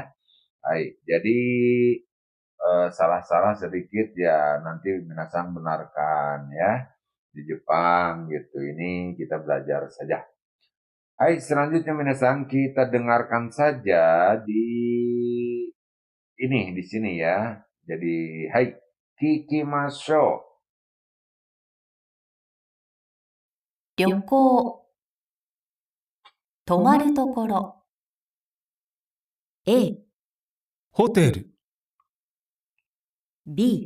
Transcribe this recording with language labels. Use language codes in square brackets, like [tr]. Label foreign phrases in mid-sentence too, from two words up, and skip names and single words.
[id] Baik, jadi salah-salah sedikit ya nanti minasang benarkan ya di Jepang gitu. Ini kita belajar saja. Hai, selanjutnya minasang kita dengarkan saja di ini di sini ya. Jadi, hai, [ja] 聞きましょう. 旅行、泊まるところ。A、ホテル、 B、